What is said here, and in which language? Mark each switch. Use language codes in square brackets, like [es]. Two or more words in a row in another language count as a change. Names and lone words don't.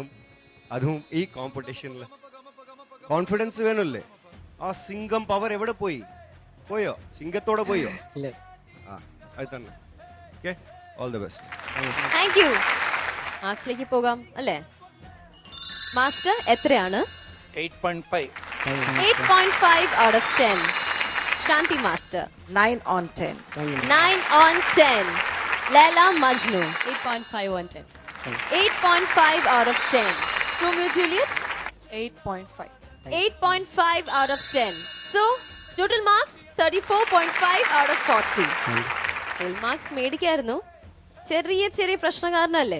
[ml] അതും ഈ കോമ്പറ്റീഷനിൽ കോൺഫിഡൻസ് വേണമല്ലേ? ആ സിംഗം പവർ എവിടെ പോയോ? സിംഗത്തോടെ പോയോ? ആ അത് തന്നെ. ഓക്കെ, [en] all the best. thank you. [ml] മാർക്സിലേക്ക് പോകാം അല്ലേ? മാസ്റ്റർ എത്രയാണ്? 8.5. [en] 8.5 out of 10. [ml] ശാന്തി മാസ്റ്റർ [en] 9 on 10. 9 on 10. Leila Majnu 8.5 on 10. 8.5 out of 10. Romeo Juliet 8.5. 8.5 out of 10. So total marks 34.5 out of 40. Full marks [ml] മേടിക്കായിരുന്നു. ചെറിയ പ്രശ്നം കാരണല്ലേ?